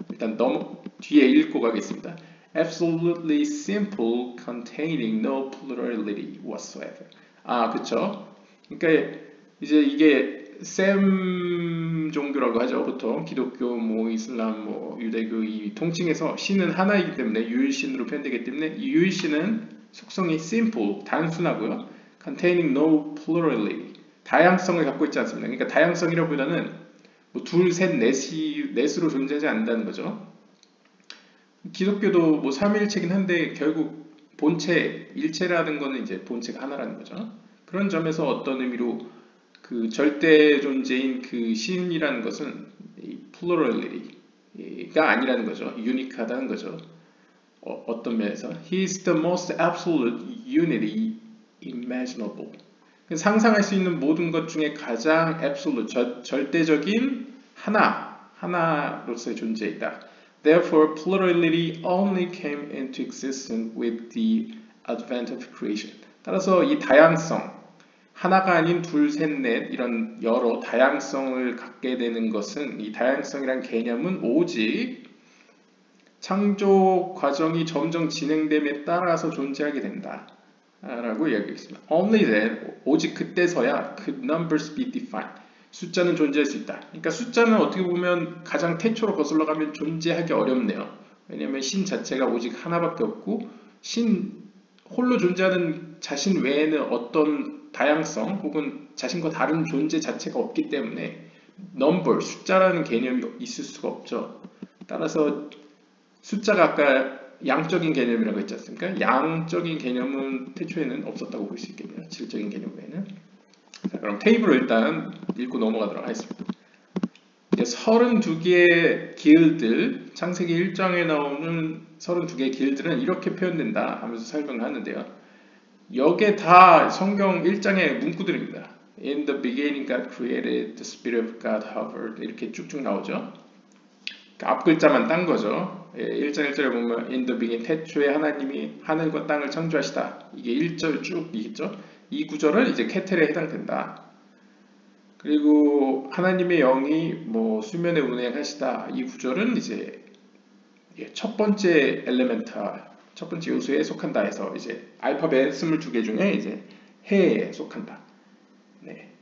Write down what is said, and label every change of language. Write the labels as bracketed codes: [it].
[ko] 일단 뒤에 읽고 가겠습니다. [en] Absolutely simple, containing no plurality whatsoever. [ko] 그쵸. 그러니까 이제 이게 셈 종교라고 하죠. 보통 기독교, 이슬람, 유대교 이 통칭해서 신은 하나이기 때문에 유일신으로 표현되기 때문에 이 유일신은 속성이 simple, 단순하고요. [en] containing no plurality, [ko] 다양성을 갖고 있지 않습니다. 그러니까 다양성이라기보다는 둘, 셋, 넷으로 존재하지 않는다는 거죠. 기독교도 삼위일체긴 한데 결국 본체, 일체라는 거는 이제 본체가 하나라는 거죠. 그런 점에서 어떤 의미로 그 절대 존재인 그 신이라는 것은 plurality가 아니라는 거죠. 유니크하다는 거죠. 어떤 면에서 [en] He is the most absolute unity imaginable. [ko] 상상할 수 있는 모든 것 중에 가장 absolute, 절대적인 하나로서의 존재이다. [en] Therefore, plurality only came into existence with the advent of creation. [ko] 따라서 이 다양성, 하나가 아닌 둘, 셋, 넷 이런 여러 다양성을 갖게 되는 것은 이 다양성이란 개념은 오직 창조 과정이 점점 진행됨에 따라서 존재하게 된다. 라고 이야기했습니다. [en] Only then, [ko] 오직 그때서야 [en] could numbers be defined. [ko] 숫자는 존재할 수 있다. 그러니까 숫자는 어떻게 보면 가장 태초로 거슬러 가면 존재하기 어렵네요. 왜냐하면 신 자체가 오직 하나밖에 없고 홀로 존재하는 자신 외에는 어떤 다양성 혹은 자신과 다른 존재 자체가 없기 때문에 number, 숫자라는 개념이 있을 수가 없죠. 따라서 숫자가 아까 양적인 개념이라고 했지 않습니까? 양적인 개념은 태초에는 없었다고 볼 수 있겠네요. 질적인 개념 외에는. 자, 그럼 테이블을 일단 읽고 넘어가도록 하겠습니다. 32개의 길들, 창세기 1장에 나오는 32개의 길들은 이렇게 표현된다 하면서 설명을 하는데요. 여기에 다 성경 1장의 문구들입니다. [en] In the beginning God created, the Spirit of God hovered [ko] 이렇게 쭉쭉 나오죠. 앞 글자만 딴 거죠. 1장 1절에 보면 [en] In the beginning, [ko] 태초에 하나님이 하늘과 땅을 창조하시다. 이게 1절 쭉 있죠. 이 구절은 이제 케텔에 해당된다. 그리고 하나님의 영이 수면에 운행하시다. 이 구절은 이제 첫 번째 엘레멘탈, 첫 번째 요소에 속한다 해서 이제 알파벳 22개 중에 이제 해에 속한다. 네.